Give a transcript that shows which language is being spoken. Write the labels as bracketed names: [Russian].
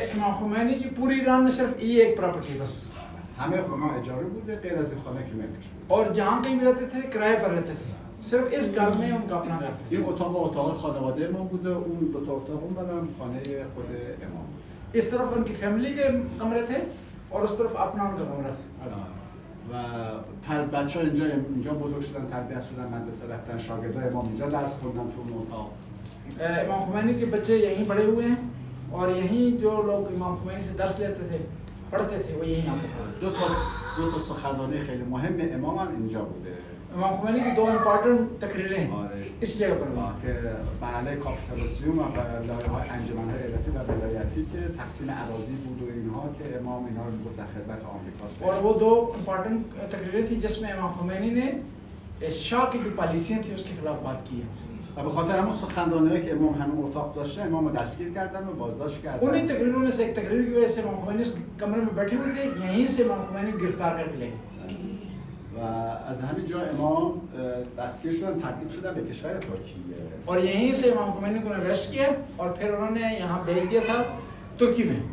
[Urdu] یہ امام خمینی کی پوری ایران میں صرف یہ ایک پراپرٹی بس، [Persian] همه خونه اجاره بوده غیر از این خانه که ملکش بوده، [Urdu] اور جہاں کہیں بھی رہتے تھے کرائے پر رہتے تھے، صرف اس گھر میں ان کا اپنا گھر تھا۔ [Persian] این اتاق خانواده امام بوده، اون دو تا اتاق اون برم خانه خود امام بوده۔ [Urdu] اس طرف ان کی فیملی کے کمرے تھے، اور اس طرف اپنا ان کا کمرہ تھا۔ [Persian] و بچه‌ها اینجا بزرگ شدن، تربیت شدن، مدرسه رفتن، شاگردای امام اینجا درس خوندن تو اون اتاق۔ [Urdu] امام خمینی کے بچے یہیں پڑھے ہوئے ہیں، اور یہیں جو لوگ امام خمینی سے درس لیتے تھے، پڑھتے تھے، وہ یہیں آتے تھے۔ [Persian] دو تا سخنرانی خیلی مهم امام هم اینجا بوده۔ [Urdu] امام خمینی کی 2 امپورٹنٹ تقریریں اس جگہ پر ہوئی [Persian] که بله کاپیتالوسیوم و لایه‌های انجمن‌های ایالتی و ولایتی که تقسیم اراضی بود و اینها که امام اینا رو میگفت در خدمت آمریکاست، [Urdu] اور وہ 2 امپورٹنٹ تقریریں تھیں جس میں امام خمینی نے شاہ کی جو پالیسیاں تھیں اس کے خلاف بات کی ہے۔ [Persian] و به خاطر همون سخنرانی‌هایی که امام همون اتاق داشته امام رو دستگیر کردن و بازداشت کردن۔ [Urdu] انہیں تقریروں میں سے ایک تقریر کی وجہ سے امام خمینی اس کمرے میں بیٹھے ہوئے تھے، یہیں سے امام خمینی کو گرفتار کر کے لے گئے، [Persian] و از همین جا امام دستگیر شدن، تبعید شدن به کشور ترکیه، [Urdu] اور یہیں سے امام خمینی کو اریسٹ کیا، اور پھر انہوں نے یہاں بھیج دیا تھا ترکی میں۔